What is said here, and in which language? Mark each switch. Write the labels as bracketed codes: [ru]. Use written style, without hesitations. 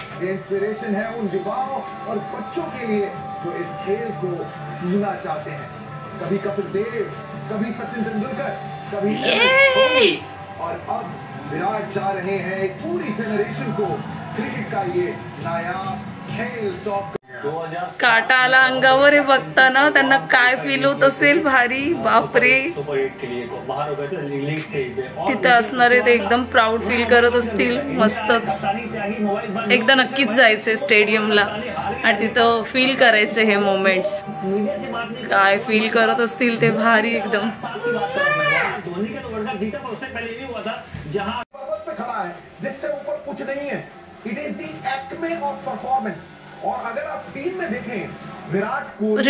[hi] ये इंस्पिरेशन है उन युवाओं और बच्चों के लिए जो इस खेल को जीना चाहते हैं। कभी कपिल देव, कभी सचिन तेंदुलकर, कभी धोनी, और अब विराट जा रहे हैं एक पूरी जनरेशन को क्रिकेट का ये नायाब खेल सौंप। [mr] काटा आला अंगावर हे बघताना त्यांना काय फील होत असेल, भारी, बापरे। तिथे असणारे ते एकदम प्राऊड फील करत असतील, मस्तच। एकदा नक्कीच जायचंय स्टेडियमला आणि तिथं फील करायचे हे मोमेंट्स, काय फील करत असतील ते, भारी एकदम। [hi] जिससे ऊपर कुछ नहीं है, [en] It is the acme of performance. [hi] और अगर आप टीम में देखें, विराट कोहली